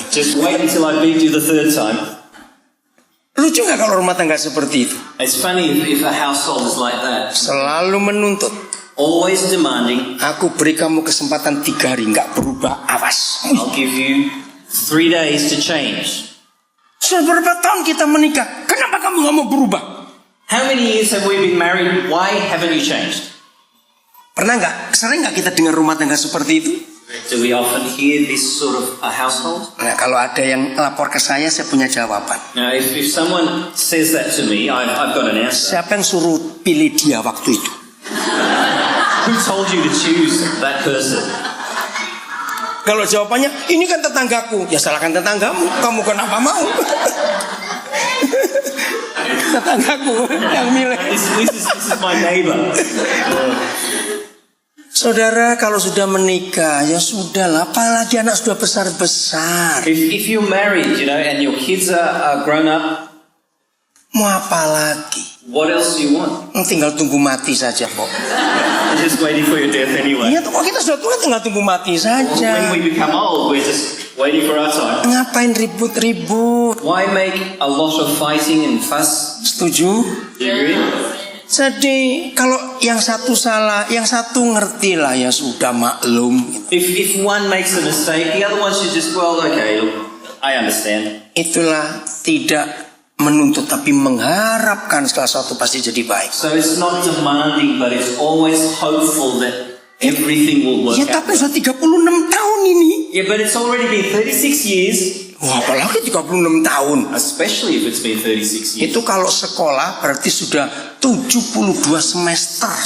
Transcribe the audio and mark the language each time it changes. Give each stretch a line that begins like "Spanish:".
English: just wait until I beat you the third time.
Indonesian: Lucu gak kalau rumah tangga seperti itu?
English: It's funny if a household is like that.
Indonesian: Selalu menuntut.
English: Always demanding.
Indonesian: Aku beri kamu kesempatan 3 hari, gak berubah, awas.
English: I'll give you 3 days to change.
Indonesian: Sudah berapa tahun kita menikah? Kenapa kamu gak mau berubah?
English: How many years have we been married? Why haven't you changed?
Indonesian: Pernah gak? Sering gak kita dengar rumah tangga seperti itu?
English: Do we often hear this sort of a household?
Indonesian: Nah, kalau ada yang lapor ke saya punya jawaban.
English: Now, if someone says that to me, I've got an answer.
Indonesian: Siapa yang suruh pilih dia waktu itu?
English: Who told you to choose that person?
Indonesian: Kalau jawabannya, ini kan tetanggaku. Ya salahkan tetanggamu. Kamu kenapa mau? Tetanggaku yang milih.
English: This is my neighbor.
Indonesian: Saudara, kalau sudah menikah, ya sudahlah. Apalagi anak sudah besar-besar.
English: If you're married, and your kids are grown up,
Indonesian: Mau apa lagi?
English: what else do you want?
Indonesian: Tinggal tunggu mati saja kok.
English: You're just waiting for your death anyway.
Indonesian: Iya, kok kita sudah tua tinggal tunggu mati saja.
English: When we become old, we're just waiting for our time.
Indonesian: Ngapain ribut-ribut?
English: Why make a lot of fighting and fuss?
Indonesian: Setuju?
English: Do you agree?
Indonesian: Jadi kalau yang satu salah, yang satu ngerti lah, ya sudah maklum.
English: If one makes a mistake, the other one should just, okay, look, I understand.
Indonesian: Itulah tidak menuntut tapi mengharapkan segala sesuatu pasti jadi baik.
English: So it's not demanding, but it's always hopeful that everything will work
Indonesian: Ya
English: out.
Indonesian: tapi sudah 36 tahun ini.
English: Yeah, but it's already been 36 years.
Indonesian: Wah, apalagi 36 tahun.
English: Especially if it's been 36 years.
Indonesian: Itu kalau sekolah berarti sudah 72 semester.